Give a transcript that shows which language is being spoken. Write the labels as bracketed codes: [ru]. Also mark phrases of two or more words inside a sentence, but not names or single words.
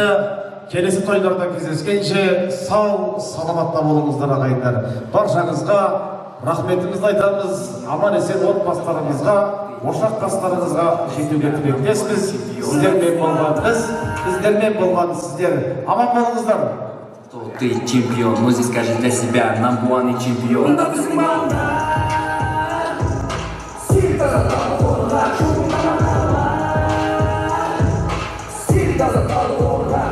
[kk] Келесі тойларда кездескенше сау, саламатта болыңыздар ағайындар. Баршаңызға рахметімізді айтамыз, аман есен отбасыларыңызға, ошақ қастарыңызға жетуге тілектеспіз. Сіздермен болған біз, сіздермен болған сіздер. Аман болыңыздар. [ru] Ты чемпион, но здесь скажи для себя, [en] number one [ru] и чемпион. [en] Doesn't